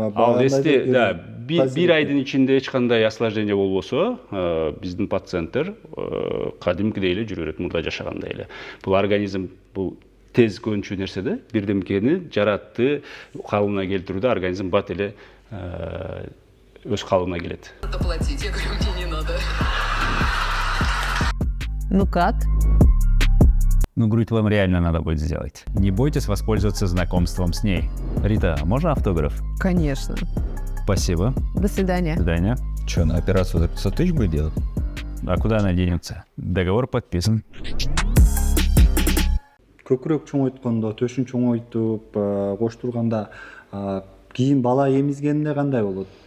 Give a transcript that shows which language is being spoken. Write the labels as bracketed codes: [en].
[ky] ал эсте бир айдын ичинде эч кандай осложнение болбосо, биздин пациенттер кадимкидей эле жүрө берет, мурда жашагандай эле. Бул организм бул тез көнчү нерсе да, бирдемкени жаратты, калыбына келтирүүдө организм бат эле өз калыбына келет. [ru] Оплатить, я говорю, мне не надо. Ну как? Ну, грудь вам реально надо будет сделать. Не бойтесь воспользоваться знакомством с ней. Рита, можно автограф? Конечно. Спасибо. До свидания. До свидания. Что, на операцию за 500 тысяч будет делать? А куда она денется? Договор подписан. [ky] Көкүрөк чоңойткондо, төшүн чоңойтуп, коштурганда кийин бала эмизгенде кандай болот?